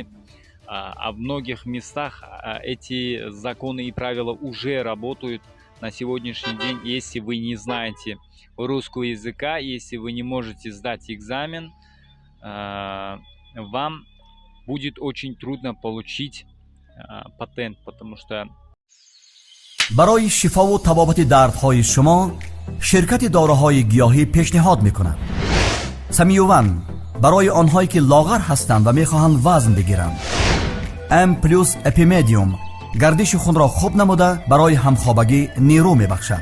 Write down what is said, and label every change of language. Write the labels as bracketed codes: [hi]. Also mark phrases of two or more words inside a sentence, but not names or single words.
[ru] А в многих местах эти законы и правила уже работают на сегодняшний день. Если вы не знаете русского языка, если вы не можете сдать экзамен, вам будет очень трудно получить патент, потому что [fa] برای شفا و تبابت دردهای شما شرکت داروهای گیاهی پیشنهاد می‌کند. سمیوون برای آنهایی که لاغر هستند و می‌خواهند وزن بگیرند. ام پلوس اپیمدیوم گردش خون را خوب نموده برای همخوابگی نیرو می‌بخشد.